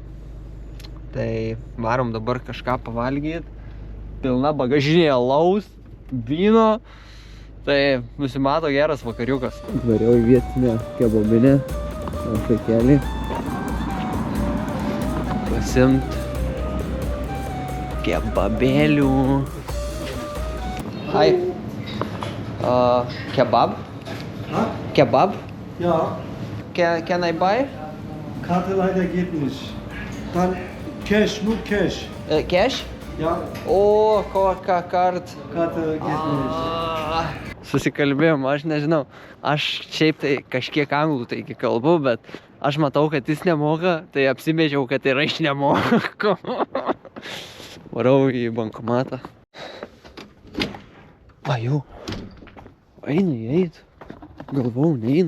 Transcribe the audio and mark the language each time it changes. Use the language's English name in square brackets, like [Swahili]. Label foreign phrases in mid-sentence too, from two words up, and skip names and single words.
[Lithuanian] Tai varom dabar kažką pavalgyti, pilna bagažinė alaus, vyno, tai nusimato geras vakariukas. Variau į vietinę kebabinę, vaikelį, pasimt kebabėlių. [English] Hi. Kebab? Huh? Kebab? [German] Ja, [English] Can I buy? [German] Karte leider geht nicht. Dann Cash, nur Cash. Cash? Ja, [Lithuanian] O, kokią kart. [German] Karte geht nicht. [Lithuanian] Susikalbėjom, aš nežinau. Aš šiaip tai kažkiek anglų taigi kalbu, bet aš matau, kad jis nemoka, tai apsimečiau, kad ir aš nemoku. Varau į bankomatą. Va, jau. Einu įeit. Galvau, neinu.